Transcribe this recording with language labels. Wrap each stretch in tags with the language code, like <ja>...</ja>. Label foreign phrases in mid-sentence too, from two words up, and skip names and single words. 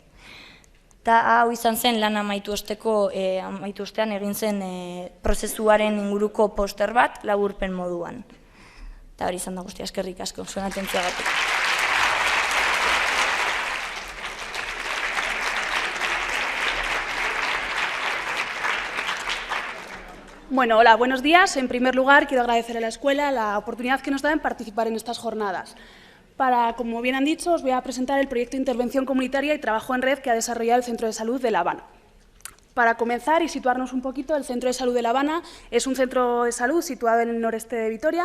<eu>Eta hau izan zen lan amaitu ostean egin zen prozesuaren inguruko poster bat laburpen moduan. Eta hori izan da guztia, eskerrik asko, zuen atentziagatik.</eu> <es>Bueno, hola, buenos días. En primer lugar, quiero agradecer a la escuela la oportunidad que nos da en participar en estas jornadas. Como bien han dicho, os voy a presentar el proyecto de intervención comunitaria y trabajo en red que ha desarrollado el Centro de Salud de La Habana. Para comenzar y situarnos un poquito, el Centro de Salud de La Habana es un centro de salud situado en el noreste de Vitoria.</es>